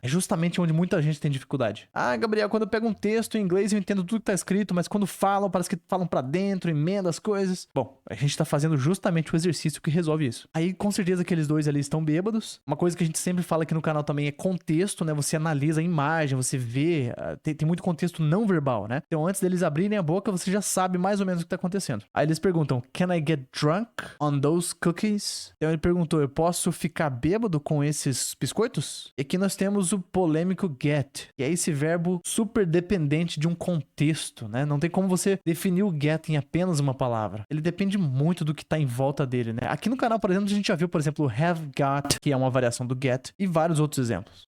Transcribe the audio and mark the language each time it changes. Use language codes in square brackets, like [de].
[pt] É justamente onde muita gente tem dificuldade. Ah, Gabriel, quando eu pego um texto em inglês eu entendo tudo que tá escrito, mas quando falam, parece que falam pra dentro, emenda as coisas. Bom, a gente tá fazendo justamente o exercício que resolve isso. Aí, com certeza, aqueles dois ali estão bêbados. Uma coisa que a gente sempre fala aqui no canal também é contexto, né? Você analisa a imagem, você vê, tem muito contexto não verbal, né? Então, antes deles abrirem a boca, você já sabe mais ou menos o que tá acontecendo. Aí eles perguntam, [en] can I get drunk on those cookies? [pt] Então ele perguntou, eu posso ficar bêbado com esses biscoitos? E aqui nós temos o polêmico get, que é esse verbo super dependente de um contexto, né? Não tem como você definir o get em apenas uma palavra. Ele depende muito do que tá em volta dele, né? Aqui no canal, por exemplo, a gente já viu, por exemplo, o have got, que é uma variação do get, e vários outros exemplos.